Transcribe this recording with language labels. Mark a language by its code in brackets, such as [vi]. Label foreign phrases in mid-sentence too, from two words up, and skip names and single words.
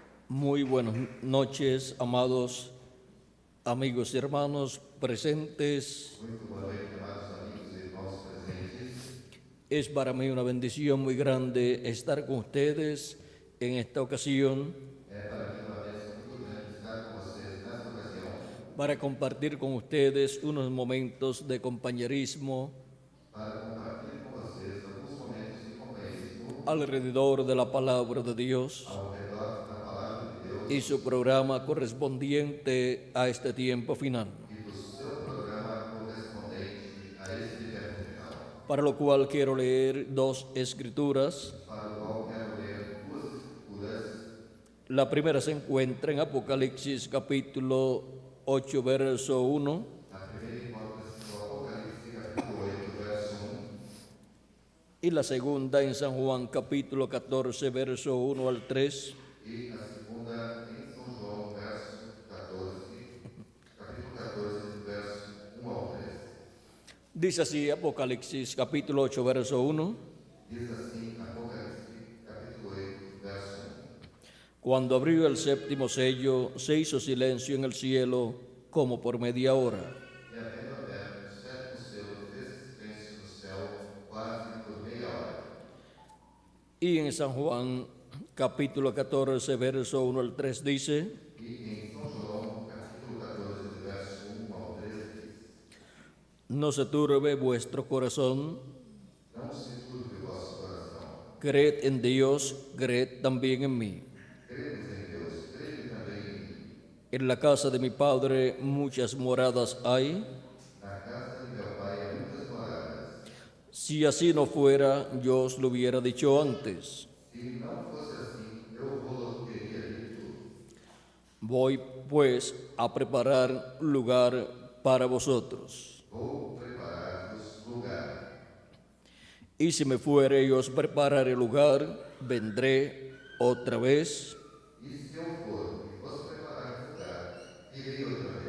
[es] Muy buenas noches, amados amigos y hermanos presentes. [pt] Muito boa noite, amados amigos e irmãos presentes. [es] Es para mí una bendición muy grande estar con ustedes en esta ocasión [pt] É para mim uma bênção muito grande estar com vocês nesta ocasião [es] para compartir con ustedes unos momentos de compañerismo [pt] para compartilhar com vocês alguns momentos de companheirismo [es] alrededor de la palabra de Dios [pt] ao redor da palavra de Deus [es] y su programa correspondiente a este tiempo final, [pt] e do seu programa correspondente a este tempo final, [es] para lo cual quiero leer dos escrituras. [pt] para o qual quero ler duas escrituras. [es] La primera se encuentra en Apocalipsis capítulo 8, verso 1, [pt] A primeira encontra-se no Apocalipse capítulo 8, verso 1, [es] y la segunda en San Juan capítulo 14, verso 1 al 3. [pt] e a segunda em São João, capítulo 14, verso 1 ao 3. [es] Dice así Apocalipsis capítulo 8, verso 1. [pt] Diz assim Apocalipse capítulo 8, verso 1. [es] Cuando abrió el séptimo sello, se hizo silencio en el cielo como por media hora. [pt] E havendo aberto o sétimo selo, fez silêncio no céu quase por meia hora. [es] Y en San Juan capítulo 14, verso 1 al 3 dice: [pt] E em São João, capítulo 14, verso 1 ao 3, diz: [es] No se turbe vuestro corazón, [pt] Não se turbe o vosso coração. [es] creed en Dios, creed también en mí. [pt] Credes em Deus, crede também em mim. [es] En la casa de mi Padre muchas moradas hay. [pt] Na casa de meu pai há muitas moradas. [es] Si así no fuera, yo os lo hubiera dicho antes. [pt] Se não fosse assim, eu vou-lo teria dito. [es] Voy pues a preparar lugar para vosotros. [pt] Vou preparar-vos lugar. [es] Y si me fuere y os prepararé lugar, vendré otra vez [pt] E se eu for e vos preparar lugar, irei outra vez.